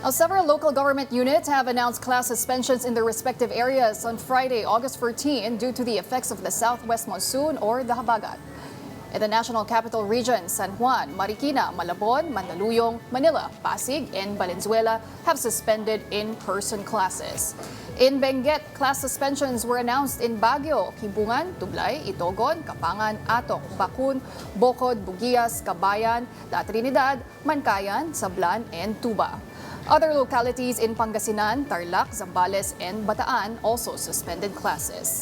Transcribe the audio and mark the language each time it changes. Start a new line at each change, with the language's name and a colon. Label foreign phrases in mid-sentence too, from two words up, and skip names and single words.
English: Now, several local government units have announced class suspensions in their respective areas on Friday, August 14, due to the effects of the southwest monsoon or the habagat. In the National Capital Region, San Juan, Marikina, Malabon, Mandaluyong, Manila, Pasig, and Valenzuela have suspended in-person classes. In Benguet, class suspensions were announced in Baguio, Kibungan, Tublay, Itogon, Kapangan, Atok, Bakun, Bocod, Bugias, Cabayan, La Trinidad, Mancayan, Sablan, and Tuba. Other localities in Pangasinan, Tarlac, Zambales, and Bataan also suspended classes.